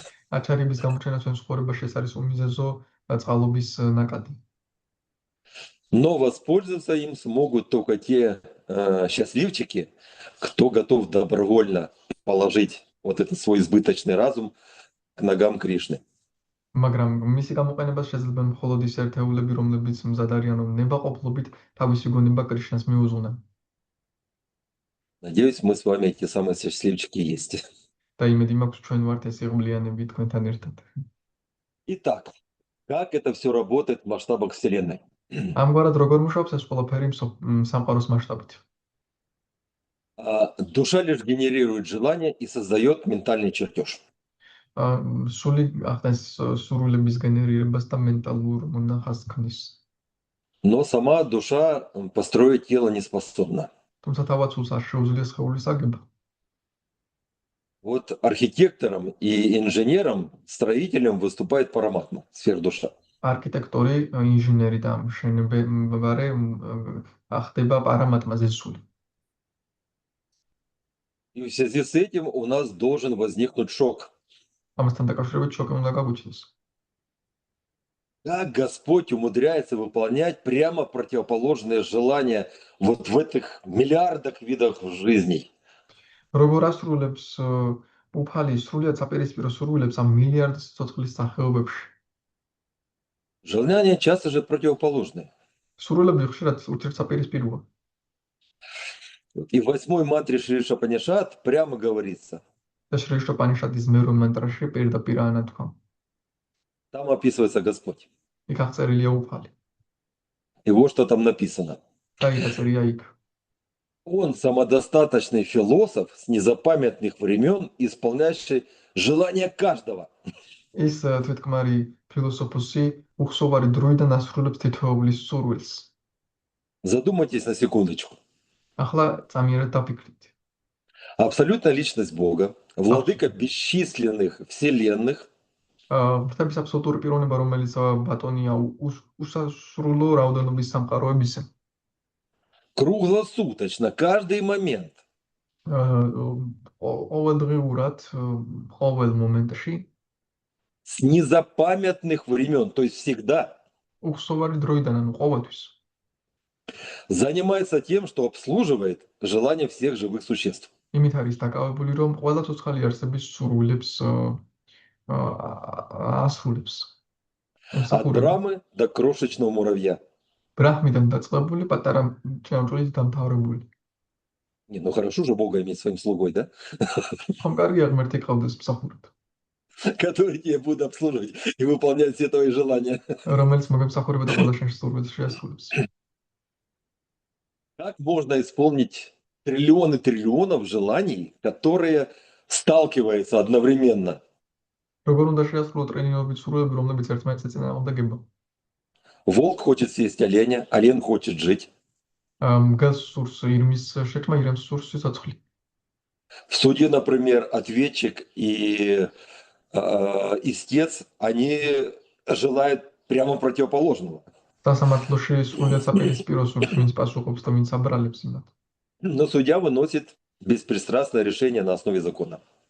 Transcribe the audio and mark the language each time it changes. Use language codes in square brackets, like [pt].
[ka] აჩარების გამოჩენა ჩვენს ცხოვრებაში ეს არის უმიზეზო წყალობის ნაკადი. [ru] Но воспользоваться им смогут только те счастливчики, кто готов добровольно положить вот этот свой избыточный разум к ногам Кришны. [ka] მაგრამ მისი გამოყენებას შეიძლება მხოლოდ ის ერთეულები, რომლებიც მზად არიან, რომ ნებაყოფლობით თავისი გონება კრიშნას მიუზღუნან. [ru] Надеюсь, мы с вами эти самые счастливчики есть. [ka] და იმედი მაქვს ჩვენ ვართ ეს იღბლიანები თქვენთან ერთად. [ru] Итак, как это все работает в масштабах Вселенной? [ka] ამგვარად როგორ მუშაობს ეს ყველაფერი სამყაროს მასშტაბით? [ru] Душа лишь генерирует желание и создает ментальный чертеж. [ka] სული ახდენს სურვილების გენერირებას და მენტალურ მონახას ქმნის. [ru] Но сама душа построить тело не способна. [ka] თუმცა თავად სულს არ შეუძლია სხეულის აგება. [ru] Вот архитектором и инженером, строителем выступает Параматма, сфердуша. [ka] არქიტექტორი, ინჟინერი და მშენებარე ხდება პარამატმაზე სული. [ru] И в связи с этим у нас должен возникнуть шок. [ka] ამასთან დაკავშირებით შოკი უნდა გაგვიჩნდეს. [ru] Как Господь умудряется выполнять прямо противоположные желания вот в этих миллиардах видах жизней? [ka] როგორ ასრულებს უფალი სრულიად საპირისპირო სურვილებს ამ მილიარდ სიცოცხლის სახეობებში? [ru] Желания часто же противоположные. [ka] სურვილები ხშირად ურთიერთსაპირისპიროა. [ru] И в 8-й мантре Шри Шапанишат прямо говорится. [ka] და შრი შოპანიშადის მერვე მანტრაში პირდაპირ ანათქვა. [ru] Там описывается Господь. [ka] იქ აღწერილია უფალი. [ru] И вот что там написано. [ka] და იქ აწერია იქ. [ru] Он самодостаточный философ с незапамятных времен, исполняющий желания каждого. [ka] ის თვითკმარი ფილოსოფოსი უხსოვარი დროიდან ასრულებს თითოეულის სურვილს. [ru] Задумайтесь на секундочку. [ka] ახლა წამიერად დაფიქრდით. [ru] Абсолютная личность Бога, владыка бесчисленных вселенных, [ka] ღვთების აბსოლუტური პიროვნება, რომელიც ბატონია უსასრულო რაოდენობის სამყაროებისა. [ru] круглосуточно, каждый момент [ka] ყოველდღიურად, ყოველ მომენტში, [ru] с незапамятных времен, то есть всегда, [ka] უხსოვარი დროიდან, ანუ ყოველთვის, [ru] занимается тем, что обслуживает желания всех живых существ. [ka] იმით არის დაკავებული, რომ ყველა ცოცხალი არსების სურვილებს ასრულებს. [ru] От Брамы до крошечного муравья. [ka] ბრაჰმიდან დაწყებული, პატარა ჭიანჭველით დამთავრებული. [ru] Не, ну хорошо же Бога иметь своим слугой, да? [ka] ხომ კარგია ღმერთი ყავდეს მსახურად, [ru] Который тебя будет обслуживать и выполнять все твои желания. [ka] რომელიც მოგემსახურება და ყველა შენ სურვილს შეასრულებს. [ru] Как можно исполнить триллионы триллионов желаний, которые сталкиваются одновременно? [ka] როგორ უნდა შეასრულო ტრილიონობით სურვილები, რომლებიც ერთმანეთს ეწინააღმდეგება? [ru] Волк хочет съесть оленя, олень хочет жить. [ka] მგელს სურს ირმის შეჭმა, ირემს სურს სიცოცხლე. [ru] В суде, например, ответчик и истец, они желают прямо противоположного. [ka] სასამართლოში სრულიად საპირისპირო სურს, ვინც პასუხობს და ვინც აბრალებს იმათ. [ru] Но судья выносит беспристрастное решение на основе закона.